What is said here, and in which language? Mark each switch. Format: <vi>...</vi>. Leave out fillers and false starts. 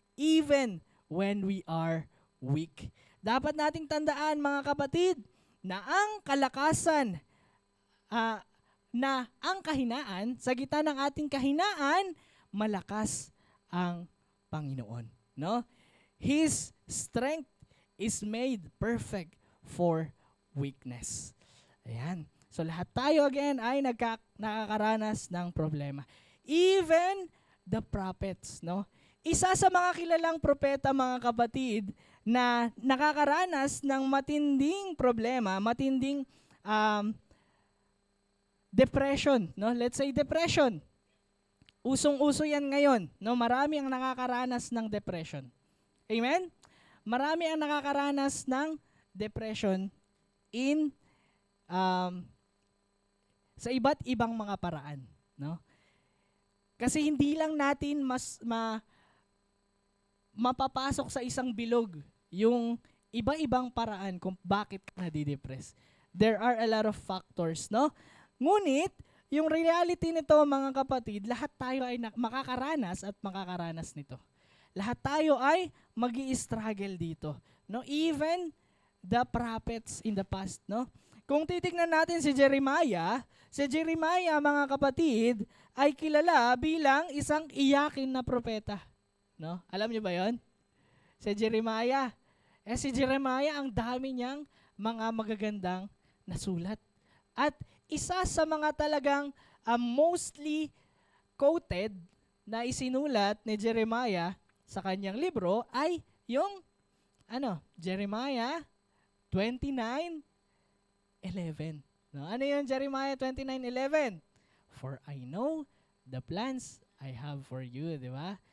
<en>Even when we are weak.</en> <tl>Dapat nating tandaan, mga kapatid, na ang kalakasan, na ang kahinaan, sa gitna ng ating kahinaan, malakas ang Panginoon. No?</tl> <en>His strength is made perfect for weakness.</en> <tl>Ayan. So lahat tayo again ay nakakaranas ng problema.</tl> <en>Even the prophets,</en> <tl>no? Isa sa mga kilalang propeta, mga kapatid, na nakakaranas ng matinding problema, matinding depression, no?</tl> <en>Let's say depression.</en> <tl>Usong-uso yan ngayon, no? Marami ang nakakaranas ng depression. Amen? marami ang nakakaranas ng depression in sa iba't ibang mga paraan, no? Kasi hindi lang natin mapapasok sa isang bilog yung iba-ibang paraan kung bakit ka nadidepress.</tl> <en>There are a lot of factors, no?</en> <tl>Ngunit, yung reality nito, mga kapatid, lahat tayo ay makakaranas at makakaranas nito. Lahat tayo ay magi-struggle dito, no?</tl> <en>Even the prophets in the past, no?</en> <tl>Kung titignan natin si Jeremiah, mga kapatid, ay kilala bilang isang iyakin na propeta, no? Alam niyo ba 'yon? Si Jeremiah. Si Jeremiah, ang dami niyang mga magagandang nasulat. At isa sa mga talagang</tl> <en>mostly quoted</en> <tl>na isinulat ni Jeremiah sa kanyang libro ay yung Jeremiah 29:11. No, ano yung Jeremiah 29:11?</tl> <en>For I know the plans I have for you,</en> <tl>di ba?</tl>